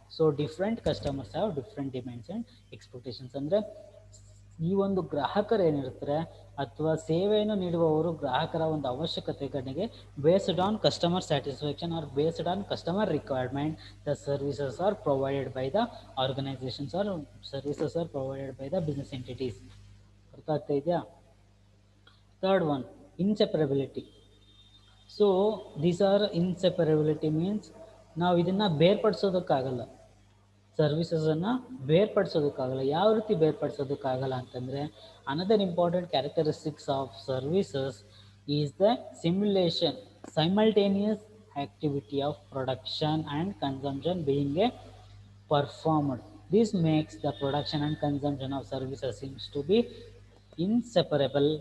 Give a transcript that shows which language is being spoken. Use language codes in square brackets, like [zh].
[en] So different customers have different demands and expectations. [kn] ಅಂದರೆ ಈ ಒಂದು ಗ್ರಾಹಕರು ಏನಿರ್ತಾರೆ ಅಥವಾ ಸೇವೆಯನ್ನು ನೀಡುವವರು ಗ್ರಾಹಕರ ಒಂದು ಅವಶ್ಯಕತೆಗಳಿಗೆ [en] Based on customer satisfaction or based on customer requirement the services are provided by the organisations or services are provided by the business entities. [kn] ಅರ್ಥ ಆಗ್ತಾ ಇದೆಯಾ? [en] Third one, inseparability. So these are inseparability means [kn] ನಾವು ಇದನ್ನು ಬೇರ್ಪಡಿಸೋದಕ್ಕಾಗಲ್ಲ, ಸರ್ವಿಸಸನ್ನು ಬೇರ್ಪಡಿಸೋದಕ್ಕಾಗಲ್ಲ. ಯಾವ ರೀತಿ ಬೇರ್ಪಡಿಸೋದಕ್ಕಾಗಲ್ಲ ಅಂತಂದರೆ, [en] Another important characteristics of services is the simultaneous activity of production and consumption being performed. This makes the production and consumption of services seems to be inseparable.